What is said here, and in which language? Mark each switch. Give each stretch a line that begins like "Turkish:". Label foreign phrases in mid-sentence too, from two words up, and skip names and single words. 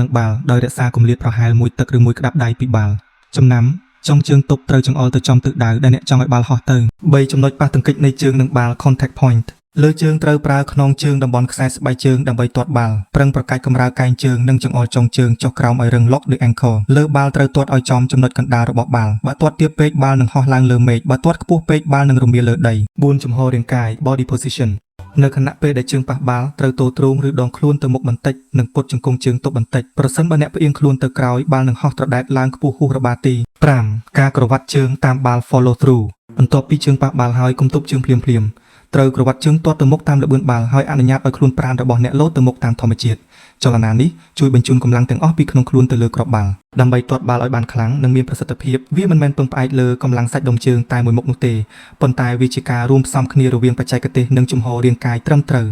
Khmer: នឹងបាល់ដោយរក្សាគម្លាតប្រហែល 1 ទឹកឬ 1 ក្តាប់ដៃពីបាល់ចំណាំចុងជើងទប់ត្រូវចង្អុលទៅចំទិសដៅដែលអ្នកចង់ឲ្យបាល់ហោះទៅ 3 ចំណុចប៉ះទង្គិចនៃជើងនឹងបាល់
English: Contact Point
Khmer: លើជើងត្រូវប្រើខ្នងជើងតំបន់ខ្សែស្បែកជើងដើម្បីទាត់បា ល់ប្រឹងប្រកាច់កម្រើកែងជើងនិងចង្អុលចុងជើងចុះក្រោមឲ្យរឹង
English: Lock the ankle
Khmer: លើបាល់ត្រូវទាត់ឲ្យចំចំណុចកណ្ដាលរបស់បាល់បើទាត់ទាបពេកបាល់នឹងហោះឡើងលើមេឃបើទាត់ខ្ពស់ពេក បាល់នឹងរមៀលលើដី 4 ជំហររាងកាយ
English: Body Position
Khmer: នៅខណៈពេលដែលជើងប៉ះបាល់ត្រូវទោទ្រូងឬដងខ្លួនទៅមុខបន្តិចនិងពុតជង្គង់ជើងទប់ បន្តិចប្រសិនបើអ្នកផ្អៀងខ្លួនទៅក្រោយបាល់នឹងហោះត្រដែតឡើងខ្ពស់ហួសរបាទី 5 ការក្រវ៉ាត់ជើងតាមបាល់
English: Follow through
Khmer: បន្ទាប់ពីជើងប៉ះបាល់ហើយគុំទប់ជើងភ្លាមៗត្រូវក្រវ៉ាត់ជើងទាត់ទៅមុខតាមល្បឿនបាល់ហើយអនុញ្ញាតឲ្យខ្លួនប្រាណរបស់អ្នកលោតទៅមុខតាមធម្មជាតិចលនានេះជួយបញ្ជូនកម្លាំងទាំងអស់ពីក្នុងខ្លួនទៅលើគ្រាប់បាល់ដើម្បីទាត់បាល់ឲ្យបានខ្លាំងនិងមានប្រសិទ្ធភាពវាមិនមែនពឹងផ្អែកលើកម្លាំងសាច់ដុំជើងតែមួយមុខនោះទេប៉ុន្តែវាជាការរួមផ្សំគ្នារវាងបច្ចេកទេសនិងជំហររាងកាយត្រឹមត្រូវ